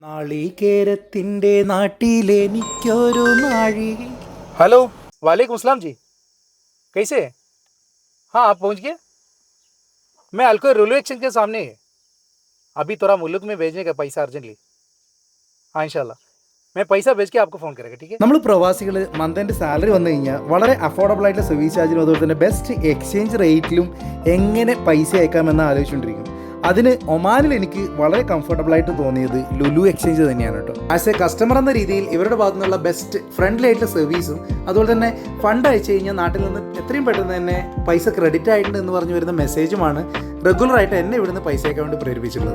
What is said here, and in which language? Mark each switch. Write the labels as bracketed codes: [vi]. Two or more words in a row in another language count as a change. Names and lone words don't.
[ml] നാളികേരത്തിന്റെ നാട്ടിലെനിക്കൊരു നാഴിക. [hi] हेलो [ar] وعليكم السلام [hi] जी, कैसे हैं? हाँ आप पहुंच गए? मैं अलकोर रेलवे स्टेशन के सामने है। अभी थोड़ा मुल्क में भेजने का पैसा अर्जेंटली। हाँ इंशाल्लाह मैं पैसा भेज के आपको फ़ोन करेगा, ठीक है? [ml] നമ്മൾ പ്രവാസികൾ മന്തിൻ്റെ സാലറി വന്നു കഴിഞ്ഞാൽ വളരെ അഫോർഡബിൾ ആയിട്ടുള്ള [en] service charge [ml] അതുപോലെ തന്നെ [en] best exchange rate [ml] എങ്ങനെ പൈസ അയക്കാമെന്ന് ആലോചിച്ചുകൊണ്ടിരിക്കും. അതിന് ഒമാനിൽ എനിക്ക് വളരെ കംഫർട്ടബിൾ ആയിട്ട് തോന്നിയത് ലുലു എക്സ്ചേഞ്ച് തന്നെയാണ് കേട്ടോ. [en] as a customer [ml] എന്ന രീതിയിൽ ഇവരുടെ ഭാഗത്തു നിന്നുള്ള [en] best friendly [ml] ആയിട്ടുള്ള സർവീസും അതുപോലെ തന്നെ ഫണ്ട് അയച്ചു കഴിഞ്ഞാൽ നാട്ടിൽ നിന്ന് എത്രയും പെട്ടെന്ന് തന്നെ പൈസ ക്രെഡിറ്റ് ആയിട്ടുണ്ട് എന്ന് പറഞ്ഞു വരുന്ന മെസ്സേജുമാണ് റെഗുലറായിട്ട് എന്നെ ഇവിടുന്ന് പൈസ അയക്കാൻ വേണ്ടി പ്രേരിപ്പിച്ചിട്ടുള്ളത്.